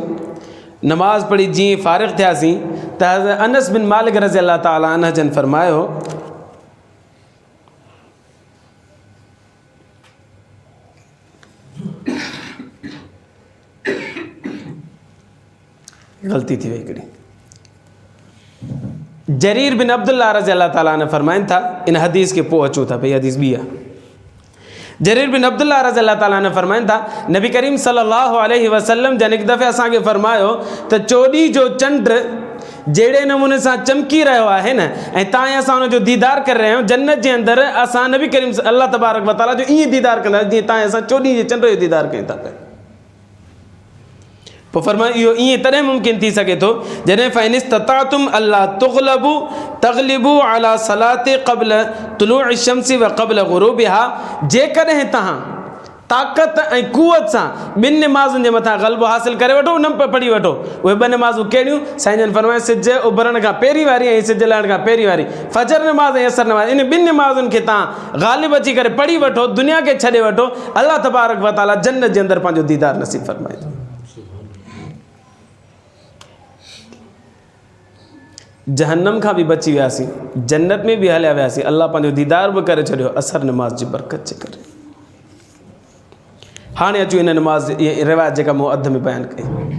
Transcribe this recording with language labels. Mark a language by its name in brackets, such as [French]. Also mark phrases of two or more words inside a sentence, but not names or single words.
[Sindhi] नमाज़ पढ़ी जीअं फ़ारिग़ थियासीं त हज़रत अनस बिन मालिक [Arabic] رضي الله تعالى عنه [Sindhi] जन फरमायो, ग़लती थी वई हिकिड़ी। जरीर बिन अब्दुल्लाह [Arabic] رضي الله تعالى عنه [Sindhi] फरमाइनि था, इन हदीस के पोइ अचूं था, भई हदीस ॿी आहे। जरीर बिन अब्दुल्लाह [Arabic] رضي الله تعالى عنه [Sindhi] फरमाइनि था, नबी करीम [Arabic] صلى الله عليه وسلم [Sindhi] जन हिकु दफ़े असांखे फरमायो त चोॾीं जो चंड जहिड़े नमूने सां चमकी रहियो आहे न, ऐं तव्हां असां हुनजो दीदार करे रहिया आहियूं, जन्नत जे अंदरि असां नबी करीम अल्लाह [Arabic] تبارك وتعالى [Sindhi] जो ईअं दीदार कंदासीं जीअं तव्हां असां चोॾीं जे चंड जो दीदार कयूं था पिया। पोइ फरमायो इहो ईअं तॾहिं मुमकिन थी सघे थो जॾहिं [Arabic] فإن استطعتم ألا تغلبوا على صلاة قبل طلوع الشمس وقبل غروبها. [Sindhi] जेकॾहिं तव्हां ताक़त ऐं कुवत सां ॿिनि निमाज़ुनि जे मथां ग़लबो हासिल करे वठो, न पढ़ी वठो। उहे ॿ निमाज़ूं कहिड़ियूं? साईं जन फरमायो सिज उभरण खां पहिरीं वारी ऐं सिज लहण खां पहिरीं वारी, फजर निमाज़ ऐं असर निमाज़। इन ॿिनि निमाज़ुनि खे तव्हां ग़ालिब अची करे पढ़ी वठो, दुनिया खे छॾे वठो, अल्लाह [Arabic] تبارك وتعالى [Sindhi] जन्नत जे अंदरि पंहिंजो दीदार नसीब फरमाईंदो। जहन्नम खां बि बची वियासीं, जन्नत में बि हलिया वियासीं, अल्लाह पंहिंजो दीदार बि करे छॾियो असर निमाज़ जी बरकत जे करे। हाणे अचूं इन निमाज़ इहे रिवायत जेका मूं अध में बयानु कई।